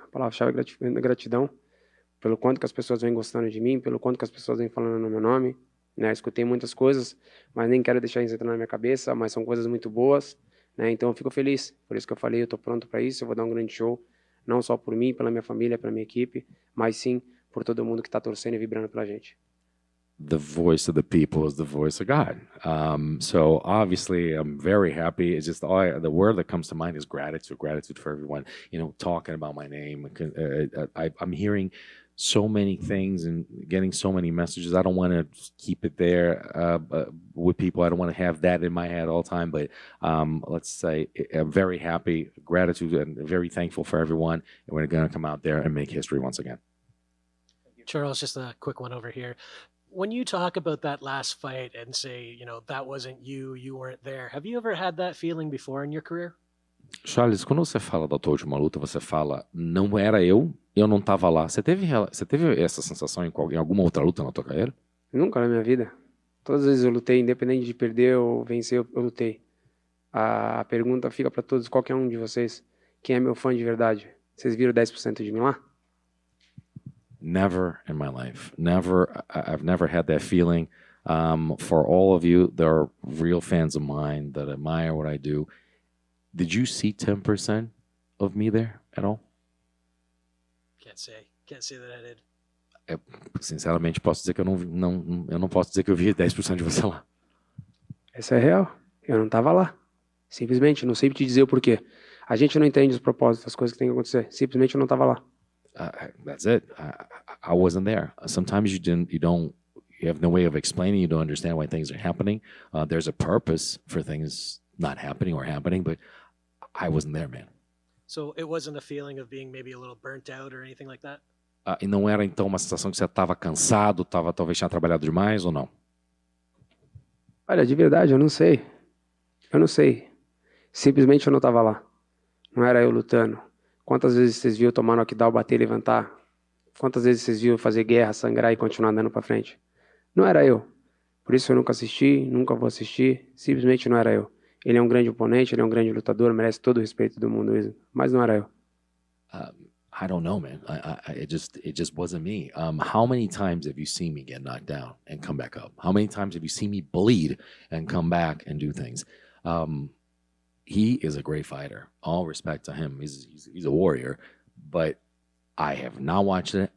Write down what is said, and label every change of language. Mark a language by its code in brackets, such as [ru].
[pt] A palavra-chave é gratidão. Pelo quanto que as pessoas vêm gostando de mim, pelo quanto que as pessoas vêm falando no meu nome, né? Escutei muitas coisas, mas nem quero deixar isso entrar na minha cabeça, mas são coisas muito boas, né? Então eu fico feliz, por isso que eu falei, eu tô pronto para isso, eu vou dar um grande show, não só por mim, pela minha família, pela minha equipe, mas sim por todo mundo que tá torcendo e vibrando pela gente. [en] The voice of the people is the voice of God. So obviously, I'm very happy. It's just the word that comes to mind is gratitude for everyone, talking about my name. I'm hearing so many things and getting so many messages. I don't want to keep it there with people. I don't want to have that in my head all the time. But let's say I'm very happy, gratitude, and very thankful for everyone. And we're going to come out there and make history once again. Charles, just a quick one over here. When you talk about that last fight and say, that wasn't you, you weren't there, have you ever had that feeling before in your career? [pt] Charles, quando você fala da tua última luta, você fala, não era eu não estava lá. Você teve essa sensação em alguma outra luta na tua carreira? Nunca na minha vida. Todas as vezes eu lutei, independente de perder ou vencer, eu lutei. A pergunta fica para todos, qualquer um de vocês, quem é meu fã de verdade? Vocês viram 10% de mim lá? [en] Never in my life. I've never had that feeling. For all of you, there are real fans of mine that admire what I do. Did you see 10% of me there at all? Can't say that I did. [pt] Sinceramente, posso dizer que eu não posso dizer que eu vi 10% de você lá. Essa é real. Eu não estava lá. Simplesmente, não sei te dizer o porquê. A gente não entende os propósitos, as coisas que tem que acontecer. Simplesmente eu não estava lá. [en] That's it. I wasn't there. Sometimes you have no way of explaining. You don't understand why things are happening. There's a purpose for things not happening or happening, but I wasn't there, man. So it wasn't a feeling of being maybe a little burnt out or anything like that? [pt] E não era então uma sensação que você estava cansado, talvez tinha trabalhado demais ou não? Olha, de verdade, eu não sei. Eu não sei. Simplesmente eu não estava lá. Não era eu lutando. Quantas vezes vocês viram tomar knockdown, bater e levantar? Quantas vezes vocês viram fazer guerra, sangrar e continuar andando para frente? Não era eu. Por isso eu nunca assisti, nunca vou assistir. Simplesmente não era eu. Ele é um grande oponente, ele é um grande lutador, merece todo o respeito do mundo, mas não era eu. [en] I don't know, man. It just wasn't me. How many times have you seen me get knocked down and come back up? How many times have you seen me bleed and come back and do things? He is a great fighter. All respect to him. He's a warrior. But I have not watched it.